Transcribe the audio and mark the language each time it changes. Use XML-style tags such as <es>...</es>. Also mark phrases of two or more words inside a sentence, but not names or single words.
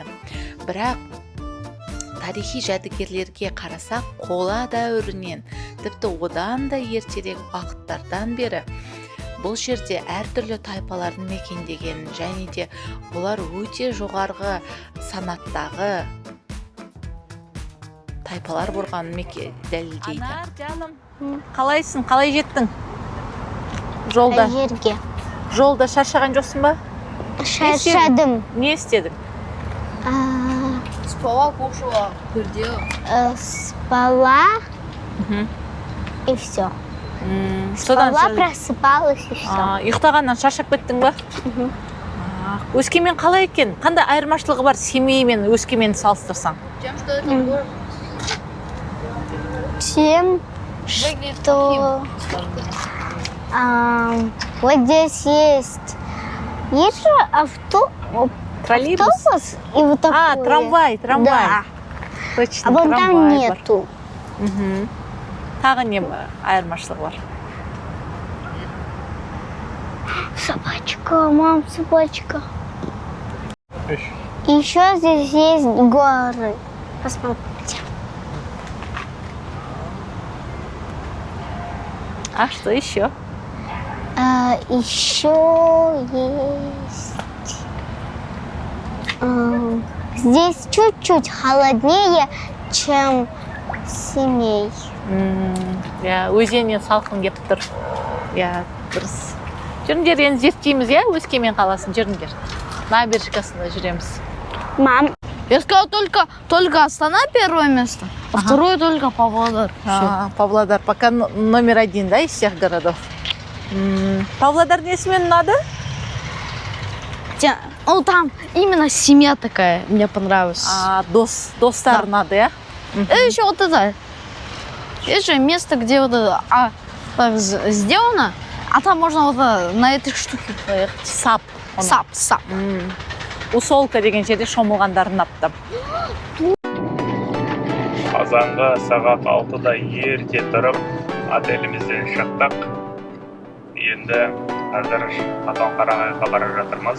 <kk>Бірақ тарихи жәдігерлерге қарасақ, қола дәуірінен, тіпті одан да ертерек уақыттардан бері бұл жерде әртүрлі тайпалардың мекендеген және де олар өте жоғарғы санаттағы тайпалар болғанын дәлелдейді. Анар, жаным, қалайсың? Қалай жеттің? Жолда. Жерге. Жолда шаршаған жоқсың ба? Шаршадым. Не істедің?</kk> <ru>Спала, кушала, пердела. Спала и все. Спала, просыпалась и все.</ru> <kk>Ұйықтағаннан шаршап кеттің ба? Өскемен қалай екен? Қандай айырмашылығы бар Семей мен Өскеменді салыстырсаң?</kk> <ru>Тем, что это город. Тем, что вот здесь есть же Троллейбус? автобус и вот такой. Трамвай. Да. Точно, А вот трамвай там</ru> <kk>бар.</kk> <ru>нету.</ru> <kk>Тағы не айырмашылығы бар?</kk> <ru>Собачка, мам, собачка. Еще здесь есть горы. Посмотрите. А что еще? Еще есть... Здесь чуть-чуть холоднее, чем Семей.</ru> <kk>Өзеннен салқын кеп тұр. Дұрыс. Жүріңдер, енді зерттейміз, Өскемен қаласын, жүріңдер. Набережкасында жүреміз. Мам.</kk> <ru>Я сказал только Астана первое место, а второе только Павлодар. Павлодар пока номер 1, да, из всех городов.</ru> <kk>Павлодар несімен ұнады?</kk> <ru>Ну, там именно семья такая, мне понравилась.</ru> <kk>Достар ұнады,</kk> <ru>И еще вот это. Есть же место, где вот это так сделано, а там можно вот на этой штуке. Сап. Сап.</ru> <kk>Усолка деген жерде шомылғандарын аптым. Қазанға сағат 6-да ерте тұрып, отелімізден шықтық. Енді қазір Қатон-Қарағайға бара жатырмыз.</kk>